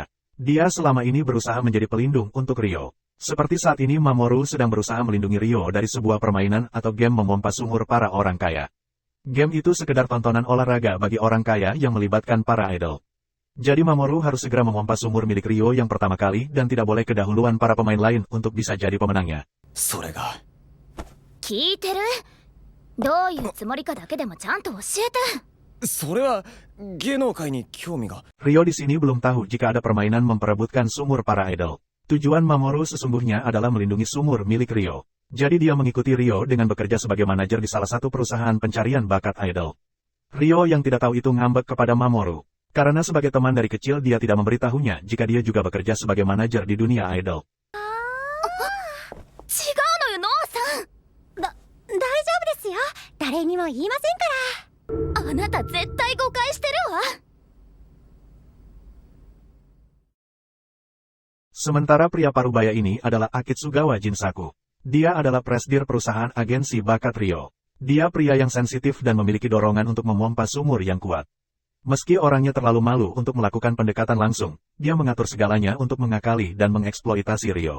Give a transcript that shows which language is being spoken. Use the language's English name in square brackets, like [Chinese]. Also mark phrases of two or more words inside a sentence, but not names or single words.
[Indonesian] Dia selama ini berusaha menjadi pelindung untuk Rio. Seperti saat ini Mamoru sedang berusaha melindungi Rio dari sebuah permainan atau game memompa sumur para orang kaya. Game itu sekedar tontonan olahraga bagi orang kaya yang melibatkan para idol. Jadi Mamoru harus segera memompa sumur milik Rio yang pertama kali dan tidak boleh kedahuluan para pemain lain untuk bisa jadi pemenangnya. [Japanese] それが。聞いてる？どういうつもりかだけでもちゃんと教えて。それは芸能界に興味が。 [Indonesian] Rio di sini belum tahu jika ada permainan memperebutkan sumur para idol. Tujuan Mamoru sesungguhnya adalah melindungi sumur milik Rio. Jadi dia mengikuti Rio dengan bekerja sebagai manajer di salah satu perusahaan pencarian bakat idol. Rio yang tidak tahu itu ngambek kepada Mamoru. Karena sebagai teman dari kecil dia tidak memberitahunya jika dia juga bekerja sebagai manajer di dunia idol. [Japanese] 違うのよ、ノアさん。大丈夫ですよ。誰にも言いませんから。あなた絶対誤解してるわ。 [Indonesian] Sementara pria parubaya ini adalah Akitsugawa Jinsaku. Dia adalah presidir perusahaan agensi bakat Rio. Dia pria yang sensitif dan memiliki dorongan untuk memompa sumur yang kuat. Meski orangnya terlalu malu untuk melakukan pendekatan langsung, dia mengatur segalanya untuk mengakali dan mengeksploitasi Rio.